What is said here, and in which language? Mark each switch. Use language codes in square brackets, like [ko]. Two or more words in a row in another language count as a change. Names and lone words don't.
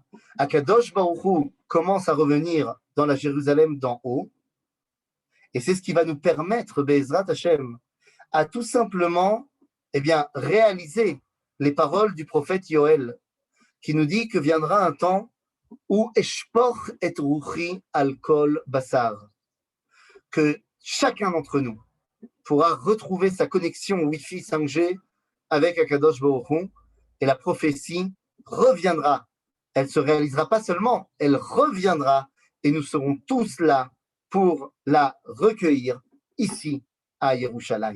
[fr] Akadosh Baruch Hu commence à revenir dans la Jérusalem d'en haut. Et c'est ce qui va nous permettre, [he] בעזרת השם, [fr] à tout simplement réaliser les paroles du prophète Yoël, qui nous dit que viendra un temps où [he] אשפוך את רוחי על כל בשר, [fr] que chacun d'entre nous pourra retrouver sa connexion Wi-Fi 5G avec Akadosh Baruch Hu, et la prophétie reviendra. Elle ne se réalisera pas seulement, elle reviendra, et nous serons tous là pour la recueillir ici à Yerushalayim.